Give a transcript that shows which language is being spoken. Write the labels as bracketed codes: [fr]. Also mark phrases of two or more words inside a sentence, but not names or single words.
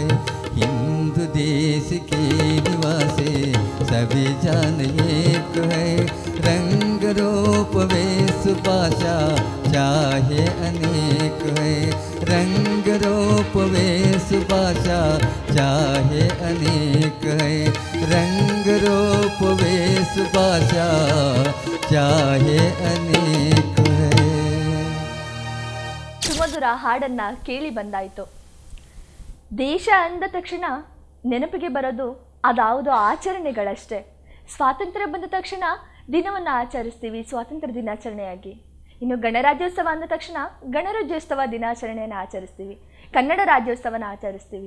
[hi] हिंदू देश के निवासी सभी जान एक है, रंग रूप वेश भाषा चाहे अनेक है। रंग रूप वेश भाषा चाहे अनेक है, रंग रूप वेश भाषा चाहे अनेक है। [kn] ಸುಮಧುರ ಹಾಡನ್ನ ಕೇಳಿ ಬಂದಾಯಿತು. ದೇಶ ಅಂದ ತಕ್ಷಣ ನೆನಪಿಗೆ ಬರೋದು ಅದಾವುದೋ ಆಚರಣೆಗಳಷ್ಟೇ. ಸ್ವಾತಂತ್ರ್ಯ ಬಂದ ತಕ್ಷಣ ದಿನವನ್ನು ಆಚರಿಸ್ತೀವಿ ಸ್ವಾತಂತ್ರ್ಯ ದಿನಾಚರಣೆಯಾಗಿ. ಇನ್ನು ಗಣರಾಜ್ಯೋತ್ಸವ ಅಂದ ತಕ್ಷಣ ಗಣರಾಜ್ಯೋತ್ಸವ ದಿನಾಚರಣೆಯನ್ನು ಆಚರಿಸ್ತೀವಿ, ಕನ್ನಡ ರಾಜ್ಯೋತ್ಸವನ ಆಚರಿಸ್ತೀವಿ.